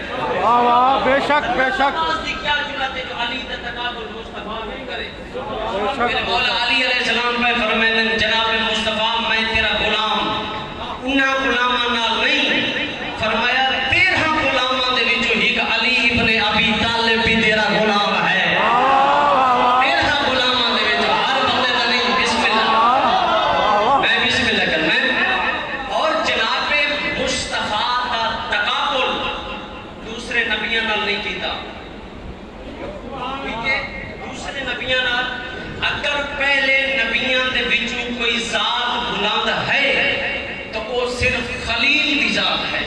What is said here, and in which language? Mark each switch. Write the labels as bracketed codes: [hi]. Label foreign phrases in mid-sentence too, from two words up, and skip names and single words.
[ur] واہ واہ بے شک بے شک [pa] کیا ضرورت ہے جو علی دا تقابل مصطفیٰ نہیں کرے بے شک میرے مولا علی [ar] علیہ السلام [pa] پہ فرمائے جناب مصطفیٰ میں تیرا غلام انہاں غلاماں نال نہیں فرمایا ابھی طالب بھی تیرا غلام ہے تیرا غلام دے وچ ہر بندے دا نہیں [ar] بسم اللہ [pa] میں [ar] بسم اللہ [pa] کرنا اور جناب مصطفیٰ دا تقابل دوسرے نبیوں نال نہیں کیتا کیونکہ دوسرے نبیوں نال اگر پہلے نبیوں دے وچوں کوئی ذات بلند ہے تو وہ صرف خلیل دی ذات ہے